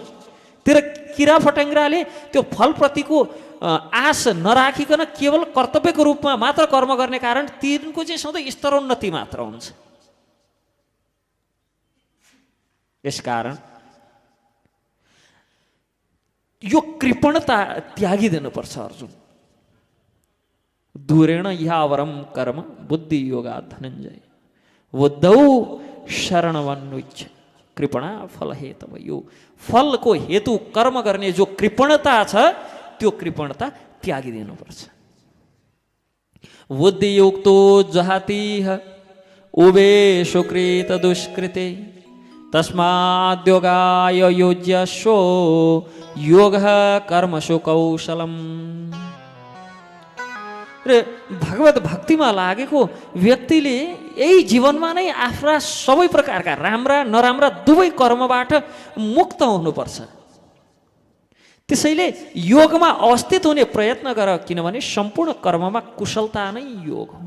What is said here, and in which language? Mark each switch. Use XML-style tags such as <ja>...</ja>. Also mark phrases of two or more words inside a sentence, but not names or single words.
<ne>तर किरा फट्याङ्ग्राले त्यो फल प्रतिको आश नराखिकन केवल कर्तव्यको रूपमा मात्र कर्म गर्ने कारण तिनको चाहिँ सधैँ स्तरोन्नति मात्र हुन्छ। यसकारण यो कृपणता त्यागिदिनुपर्छ अर्जुन।</ne> <sa>दूरेण यावरम कर्म बुद्धि योगा धनञ्जय बुद्धौ शरणवन्विच्छ कृपणा फल हेतव।</sa> <ne>यो फलको हेतु कर्म गर्ने जो कृपणता छ त्यो कृपणता त्यागिदिनुपर्छ।</ne> <sa>बुद्धियुक्तो जहातिह उभे सुकृत दुष्कृते तस्माद्योगाय योज्यस्व योगः कर्मसु कौशलम।</sa> <ne>र भगवत भक्तिमा लागेको व्यक्तिले यही जीवनमा नै आफ्ना सबै प्रकारका राम्रा नराम्रा दुवै कर्मबाट मुक्त हुनुपर्छ। त्यसैले योगमा अवस्थित हुने प्रयत्न गर, किनभने सम्पूर्ण कर्ममा कुशलता नै योग हो।</ne>